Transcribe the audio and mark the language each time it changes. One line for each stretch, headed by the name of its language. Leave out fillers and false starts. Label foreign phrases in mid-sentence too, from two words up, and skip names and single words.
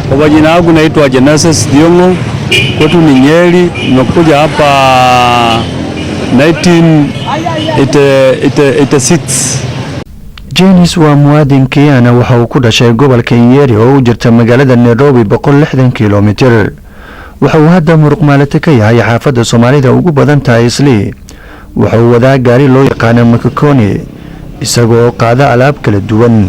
Swahili: Kwa majina yangu naitwa Genesis Diongo, kwetu ni Nyeri, nimekuja hapa 1986.
Somali: James waa muwaadin Kenyan waxa uu ku dhashay gobolka Nyeri oo u jirta magaalada Nairobi 160 kiiloomitir. waxa uu hadda muruq maalate ka yahay xaafadda Soomaalida ugu badan tahay Islii. waxa uu wadaa gaari loo yaqaan Makokoni isagoo qaada alaab kala duwan.